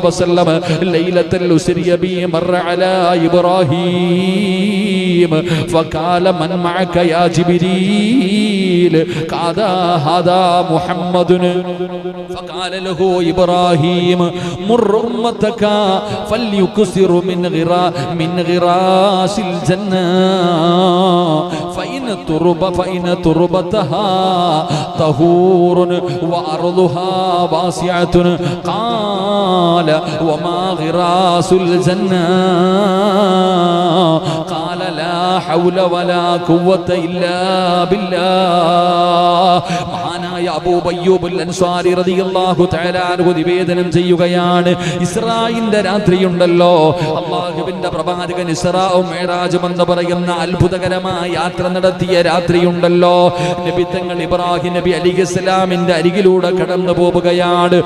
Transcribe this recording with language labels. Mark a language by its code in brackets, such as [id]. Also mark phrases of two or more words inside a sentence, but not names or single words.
[ar] وسلم ليلة أسري به مر على إبراهيم فقال من معك يا جبريل قال هذا محمد فقال له إبراهيم مر أمتك فليكسر من غراس الجنة فإن تربتها طهور وأرضها واسعة. قال وما غراس الجنة؟ قال لا حول ولا قوة إلا بالله. [ml] മഹാനായ അബൂ അയ്യൂബുൽ അൻസാരി [ar] رضي الله تعالى عنه [ml] നിവേദനം ചെയ്യുകയാണ്, ഇസ്രായിന്റെ രാത്രിയുണ്ടല്ലോ, അല്ലാഹുവിന്റെ പ്രവാചകൻ ഇസ്രാഉം മിഅ്റാജും എന്ന് പറയുന്ന അത്ഭുതകരമായ യാത്ര നടത്തിയ രാത്രിയുണ്ടല്ലോ, നബി തങ്ങൾ ഇബ്രാഹിം നബി അലൈഹിസ്സലാമിന്റെ അരികിലൂടെ കടന്നു പോവുകയാണ്.